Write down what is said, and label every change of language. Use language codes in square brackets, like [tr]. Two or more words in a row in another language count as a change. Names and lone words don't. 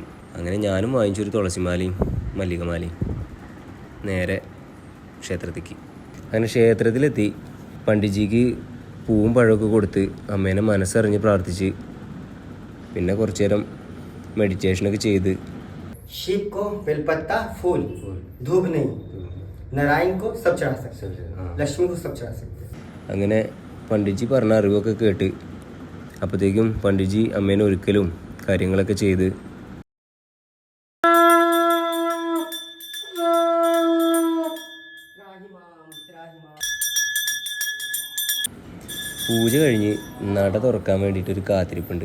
[ml] അങ്ങനെ ഞാനും വാങ്ങിച്ചൊരു തുളസിമാലയും മല്ലികമാലയും നേരെ ക്ഷേത്രത്തിലേക്ക്. അങ്ങനെ ക്ഷേത്രത്തിലെത്തി പണ്ഡിറ്റ്ജിക്ക് പൂവും പഴമൊക്കെ കൊടുത്ത് അമ്മേനെ മനസ്സറിഞ്ഞ് പ്രാർത്ഥിച്ച് പിന്നെ കുറച്ചു നേരം മെഡിറ്റേഷനൊക്കെ ചെയ്ത് [hi] शिव को बेलपत्ता फूल धूप नहीं, नारायण को सब चढ़ा सकते, लक्ष्मी को सब चढ़ा सकते. [ml] അങ്ങനെ പണ്ഡിറ്റ്ജി പറഞ്ഞ അറിവൊക്കെ കേട്ട് അപ്പോഴത്തേക്കും പണ്ഡിറ്റ്ജി അമ്മേനെ ഒരുക്കലും കാര്യങ്ങളൊക്കെ ചെയ്ത് പൂജ കഴിഞ്ഞ് നട തുറക്കാൻ വേണ്ടിയിട്ടൊരു കാത്തിരിപ്പുണ്ട്.